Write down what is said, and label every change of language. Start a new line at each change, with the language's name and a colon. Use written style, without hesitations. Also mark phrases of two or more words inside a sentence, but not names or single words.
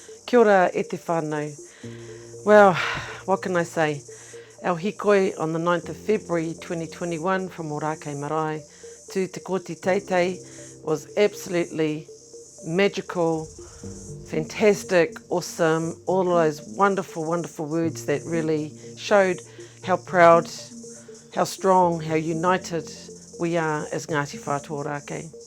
Māori: Kia ora e te whānau.
English: Well, what can I say? Our hikoi on the 9th of February 2021 from Ōrākei Marae to Te Kōti Teitei was absolutely magical, fantastic, awesome, all of those wonderful, wonderful words that really showed how proud, how strong, how united we are as Ngāti Whātua Ōrākei.